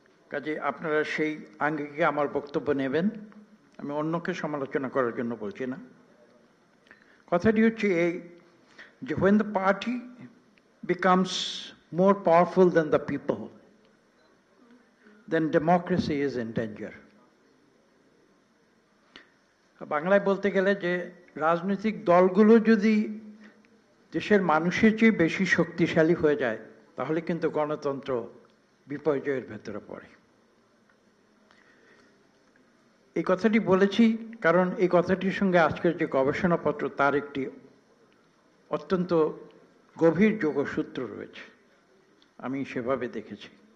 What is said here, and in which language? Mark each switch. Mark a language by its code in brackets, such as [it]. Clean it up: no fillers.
[bn] কাজে আপনারা সেই আঙ্গিকে আমার বক্তব্য নেবেন, আমি অন্যকে সমালোচনা করার জন্য বলছি না। কথাটি হচ্ছে এই যে [en] when the party becomes more powerful than the people, then democracy is in danger. [bn] বাংলায় বলতে গেলে যে রাজনৈতিক দলগুলো যদি দেশের মানুষের চেয়ে বেশি শক্তিশালী হয়ে যায় তাহলে কিন্তু গণতন্ত্র বিপর্যয়ের ভেতরে পড়ে। এই কথাটি বলেছি কারণ এই কথাটির সঙ্গে আজকের যে গবেষণাপত্র তার একটি অত্যন্ত গভীর যোগসূত্র রয়েছে, আমি সেভাবে দেখেছি।